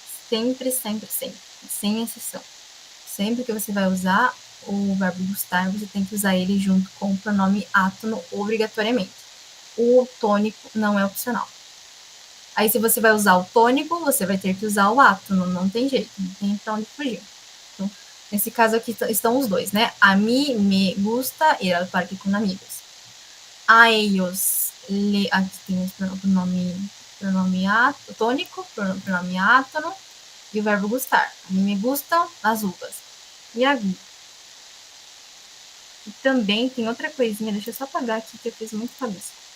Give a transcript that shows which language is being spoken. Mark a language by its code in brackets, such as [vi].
[pt] Sempre, sempre, sempre. Sem exceção. Sempre que você vai usar o verbo gustar, você tem que usar ele junto com o pronome átono obrigatoriamente. O tônico não é opcional. Aí, se você vai usar o tônico, você vai ter que usar o átono. Não tem jeito. Não tem pra onde fugir. Então, nesse caso aqui estão os dois, né? [es] A mí me gusta ir al parque com amigos. A ellos, [pt] aqui tem o pronome tônico, pronome átono e o verbo gustar. A mim me gustam as uvas. E a Gui. E também tem outra coisinha, deixa eu só apagar aqui que eu fiz muito cabeça.